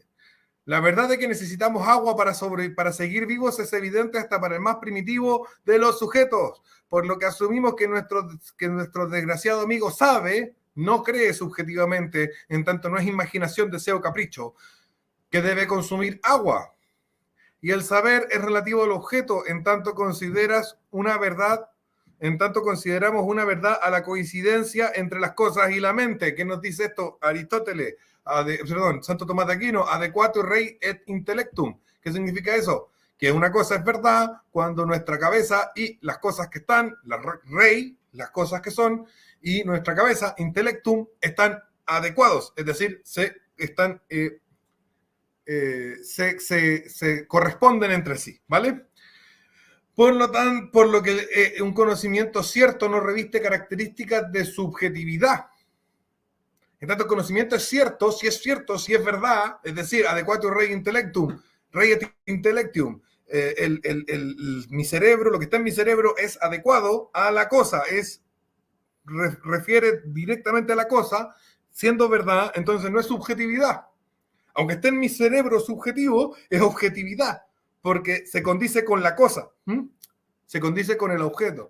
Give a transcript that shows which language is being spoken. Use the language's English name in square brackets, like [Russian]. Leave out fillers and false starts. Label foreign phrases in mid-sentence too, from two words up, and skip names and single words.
[Spanish] La verdad es que necesitamos agua para seguir vivos es evidente hasta para el más primitivo de los sujetos, por lo que asumimos que nuestro desgraciado amigo sabe, no cree subjetivamente, en tanto no es imaginación, deseo, capricho, que debe consumir agua. Y el saber es relativo al objeto, en tanto consideramos una verdad a la coincidencia entre las cosas y la mente. ¿Qué nos dice esto? Aristóteles, Santo Tomás de Aquino, [Latin] adequato rei et intellectum. [Spanish] ¿Qué significa eso? Que una cosa es verdad cuando nuestra cabeza y las cosas que están, las cosas que son, y nuestra cabeza, intellectum, están adecuados, es decir, se corresponden entre sí, ¿vale? Por lo que un conocimiento cierto no reviste características de subjetividad. En tanto, el conocimiento es cierto, si es verdad, es decir, [Latin] adequato rei intellectum, rei et intellectum, [Spanish] mi cerebro, lo que está en mi cerebro es adecuado a la cosa, refiere directamente a la cosa, siendo verdad, entonces no es subjetividad. Aunque esté en mi cerebro subjetivo, es objetividad, porque se condice con la cosa, se condice con el objeto.